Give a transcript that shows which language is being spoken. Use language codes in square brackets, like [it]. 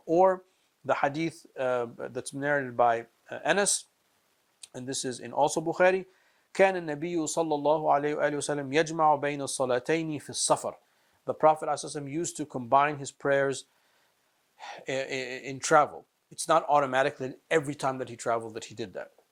[en] Or the hadith that's narrated by Anas, and this is in also Bukhari. [ar] كان النبي صلى الله عليه وآله وسلم يجمع بين الصلاتين في السفر. [en] The Prophet ﷺ used to combine his prayers in travel. It's not automatic that every time that he traveled that he did that.